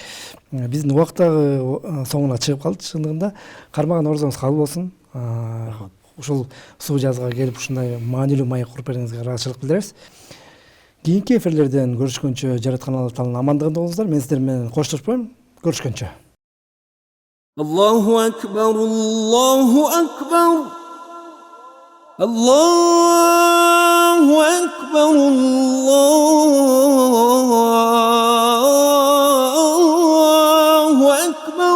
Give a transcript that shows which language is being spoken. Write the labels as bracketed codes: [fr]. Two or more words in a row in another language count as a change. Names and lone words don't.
[ky] Биздин убак дагы соңуна чыгып калды. Чынында кармаган орзоңуз кабыл болсун. Ушул суу жазга келип ушундай маанилүү маек куруп бергениңизге ыраачылык билдиребиз. Кийинки эфирлерден көрүшкөнчө, жараткан Алла Тааланын амандыгында болуңуздар. Мен сиздер менен коштошпойм. Көрүшкөнчө. [ar] الله أكبر، الله أكبر. الله أكبر، الله أكبر.